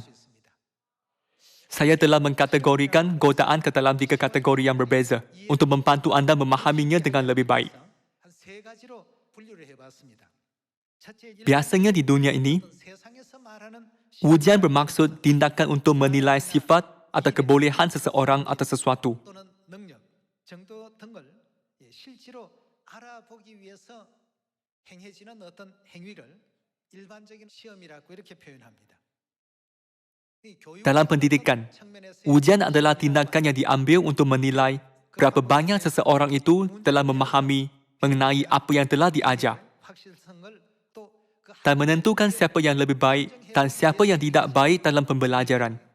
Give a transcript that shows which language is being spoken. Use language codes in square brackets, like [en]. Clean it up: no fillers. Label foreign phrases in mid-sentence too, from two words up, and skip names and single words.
[ms] Saya telah mengkategorikan godaan ke dalam 3 kategori yang berbeza untuk membantu anda memahaminya dengan lebih baik. Biasanya di dunia ini, ujian bermaksud tindakan untuk menilai sifat atau kebolehan seseorang atau sesuatu. [ko] 또는 능력, 정도 등을 실제로 알아보기 위해서 행해지는 어떤 행위를 일반적인 시험이라고 이렇게 표현합니다. [ms] Dalam pendidikan, ujian adalah tindakan yang diambil untuk menilai berapa banyak seseorang itu telah memahami mengenai apa yang telah diajar dan menentukan siapa yang lebih baik dan siapa yang tidak baik dalam pembelajaran.